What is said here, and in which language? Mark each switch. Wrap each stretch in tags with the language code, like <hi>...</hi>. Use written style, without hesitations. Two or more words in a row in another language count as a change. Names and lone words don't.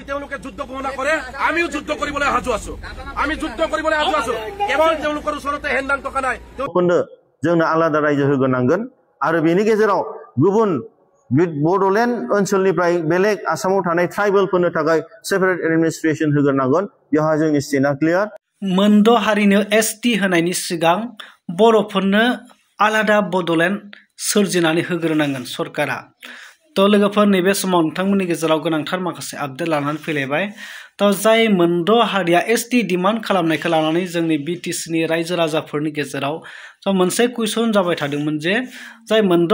<as>তেওঁলোকে যুদ্ধ ঘোষণা কৰে আমিও যুদ্ধ কৰিবলৈ সাজু আছো আমি যুদ্ধ কৰিবলৈ সাজু আছো কেৱল তেওঁলোকৰ ওচৰতে হেন্দাং টকা নাই</as> <brx>जोंनो आलादा रायजो होग्रोनांगोन आरो बेनि गेजेराव गुबुन बड'लेण्ड ओनसोलनिफ्राय बेलेग आसामाव थानाय ट्राइबेलफोरनो थाखाय</brx> <en>separate administration</en> <brx>होग्रोनांगोन बेवहाय जोंनि स्टेटआ क्लियार मोनद' हारिनो एसटि होनायनि सिगां बर'फोरनो आलादा बड'लेण्ड सोरजिनानै होग्रोनांगोन सरकारा तो लोगोफोर नैबे समाव नोंथांमोननि गेजेराव गोनांथार माखासे आपडेट लानानै फैलायबाय तो जाय मोनद' हारिया</brx> <en>ST demand</en> <brx>खालामनायखौ लानानै जोंनि बिटिसिनि रायजो राजाफोरनि गेजेराव तो मोनसे कुइसन जाबाय थादोंमोन जे जाय मोनद'</brx>